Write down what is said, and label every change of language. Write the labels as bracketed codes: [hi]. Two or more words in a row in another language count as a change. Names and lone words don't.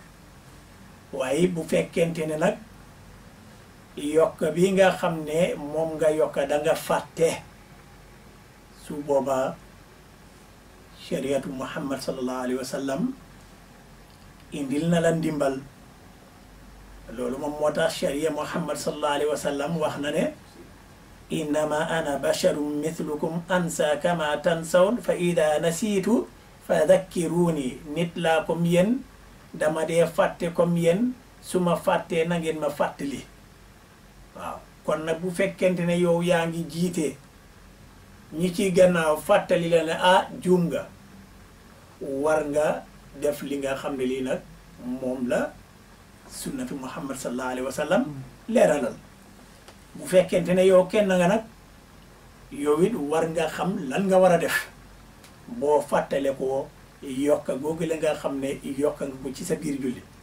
[wo] waaye bu fekkente ne nag yokk bi nga xam ne moom nga yokk da nga fàtte su boobaa [ar] شريعة محمد صلى الله عليه وسلم [wo] indil na la ndimbal loolu moom moo tax [ar] شريعة محمد صلى الله عليه وسلم [wo] wax na ne [ar] إنما أنا بشر مثلكم أنسى كما تنسون فإذا نسيت فذكروني [wo] nit laa comme yéen dama dee fàtte comme yéen su ma fàttee na ngeen ma fàttali waaw kon nag bu fekkente ne yow yaa ngi jiite ñi ci gannaaw fàttali la ne ah juum nga war nga def li nga xam ne lii nag moom la [ar] سنة محمد صلى الله عليه وسلم [wo] leeralal bu fekkente ne yow kenn nga nag yow it war nga xam lan nga war a def boo fàttale ko yokka googu la nga xam ne yokka nga ko ci sa biir julli